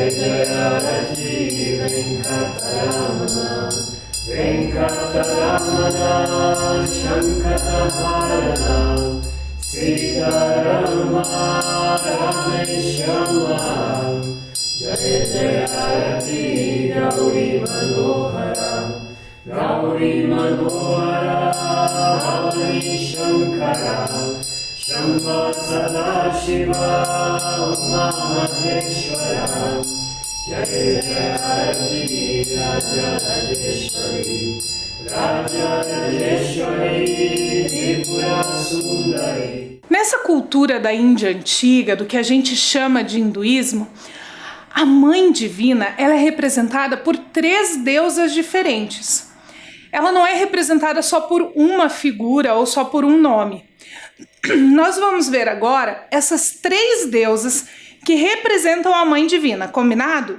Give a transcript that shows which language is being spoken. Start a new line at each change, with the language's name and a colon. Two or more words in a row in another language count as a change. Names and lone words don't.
Sanskrit: Jaya Rati Venkataramana Venkataramana Shankarahara Siddharama Rameshama Jaya Jaya Rati Gauri Manohara Gauri Manohara Havani Shankara Shamba Sadashiva Maheshwara Jaya Jaya Rati Raja Rajeshwari Raja Rajeshwari Tripura Sundari.
Portuguese: Nessa cultura da Índia antiga, do que a gente chama de hinduísmo, a Mãe Divina ela é representada por 3 deusas diferentes. Ela não é representada só por uma figura ou só por um nome. Nós vamos ver agora essas 3 deusas que representam a Mãe Divina, combinado?